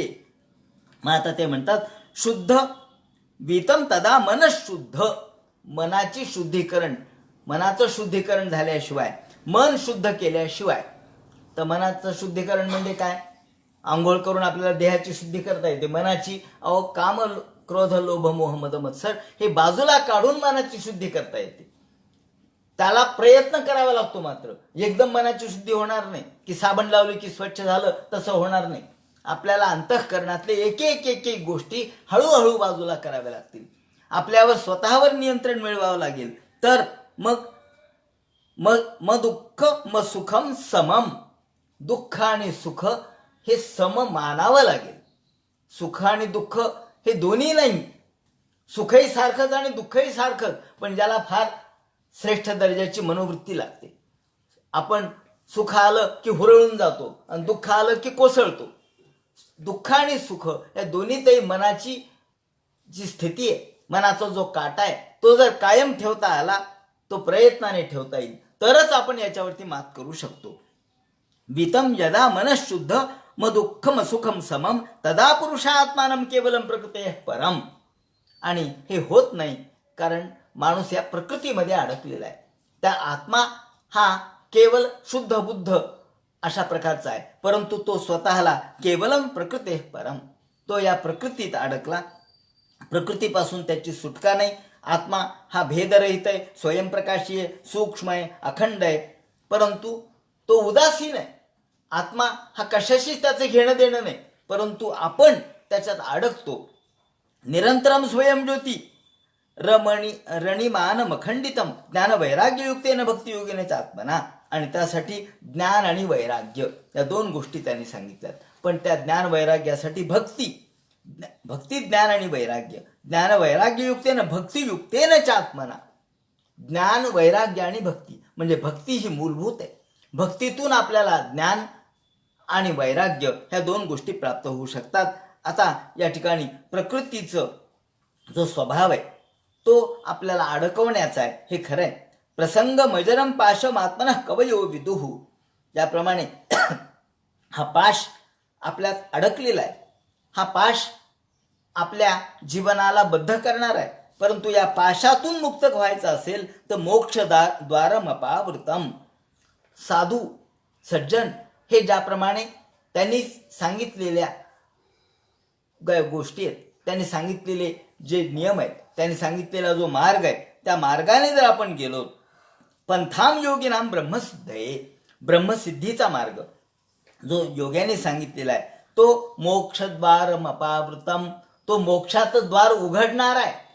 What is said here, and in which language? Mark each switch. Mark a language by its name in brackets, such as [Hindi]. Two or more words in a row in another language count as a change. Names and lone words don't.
[Marathi] मग आता ते म्हणतात, [Sanskrit] शुद्ध वितम तदा मन शुद्ध. [Marathi] मनाची शुद्धीकरण, मनाचं शुद्धीकरण झाल्याशिवाय, मन शुद्ध केल्याशिवाय. तर मनाचं शुद्धीकरण म्हणजे काय? आंघोळ करून आपल्याला देहाची शुद्धी करता येते, मनाची अहो काम क्रोध लोभ मोह मद मत्सर हे बाजूला काढून मनाची शुद्धी करता येते. त्याला प्रयत्न करावा लागतो. मात्र एकदम मनाची शुद्धी होणार नाही, की साबण लावली की स्वच्छ झालं, तसं होणार नाही. आपल्याला अंतःकरणातले एक एक गोष्टी हळूहळू बाजूला कराव्या लागतील. आपल्यावर स्वतःवर नियंत्रण मिळवावं लागेल. तर मग [Sanskrit] दुःख मग सुखम समम. [Marathi] दुःख आणि सुख हे सम मानावं लागेल. सुख आणि दुःख हे दोन्ही नाही, सुखही सारखंच आणि दुःखही सारखंच, पण ज्याला फार श्रेष्ठ दर्जाची मनोवृत्ती लागते. आपण सुख आलं की हुरळून जातो आणि दुःख आलं की कोसळतो. दुःख आणि सुख या दोन्हीतही मनाची जी स्थिती आहे, मनाचा जो काटा आहे, तो जर कायम ठेवता आला, तो प्रयत्नाने ठेवता येईल, तरच आपण याच्यावरती मात करू शकतो. [Sanskrit] वितम यदा मनःशुद्ध म दुःखम सुखम समम तदा पुरुषात्मानं केवलम प्रकृते परम. [Marathi] आणि हे होत नाही, कारण माणूस या प्रकृतीमध्ये अडकलेला आहे. त्या आत्मा हा केवल शुद्ध बुद्ध अशा प्रकारचा आहे, परंतु तो स्वतःला [Sanskrit] केवलम प्रकृते परम, [Marathi] तो या प्रकृतीत अडकला. प्रकृतीपासून त्याची सुटका नाही. आत्मा हा भेदरहित आहे, स्वयंप्रकाशी आहे, सूक्ष्म आहे, अखंड आहे, परंतु तो उदासीन आहे. आत्मा हा कशाशीच त्याचं घेणं देणं नाही, परंतु आपण त्याच्यात अडकतो. [Sanskrit] निरंतरम स्वयं ज्योती रणिमान मखंडितम ज्ञान वैराग्ययुक्तेन भक्तियोगिनेच आत्मना. [Marathi] आणि त्यासाठी ज्ञान आणि वैराग्य या दोन गोष्टी त्यांनी सांगितल्यात. पण त्या ज्ञान वैराग्यासाठी भक्ती ज्ञान आणि वैराग्य, [Sanskrit] ज्ञान वैराग्ययुक्तेन भक्तियुक्तेन च आत्मना. [Marathi] ज्ञान वैराग्य आणि भक्ती म्हणजे भक्ती ही मूलभूत आहे. भक्तीतून आपल्याला ज्ञान आणि वैराग्य ह्या दोन गोष्टी प्राप्त होऊ शकतात. आता या ठिकाणी प्रकृतीचं जो स्वभाव आहे तो आपल्याला अडकवण्याचा आहे, हे खरं आहे. [Sanskrit] प्रसंग मजरम पाशम आत्मना कवयो विदुहु. [Marathi] ज्याप्रमाणे हा पाश आपल्यात अडकलेला आहे, हा पाश आपल्या जीवनाला बद्ध करणार आहे, परंतु या पाशातून मुक्त व्हायचं असेल तर [Sanskrit] मोक्षद्वारम अपावृतम. [Marathi] साधू सज्जन हे ज्याप्रमाणे त्यांनी सांगितलेल्या गोष्टी आहेत, त्यांनी सांगितलेले जे नियम आहेत, त्यांनी सांगितलेला जो मार्ग आहे, त्या मार्गाने जर आपण गेलो, [Sanskrit] पंथाम योगिनाम ब्रह्मसिद्धये, [Marathi] ब्रह्मसिद्धीचा मार्ग जो योग्याने सांगितलेला आहे, तो [Sanskrit] मोक्षद्वारम अपावृतम, [Marathi] तो मोक्षाचं द्वार उघडणार आहे.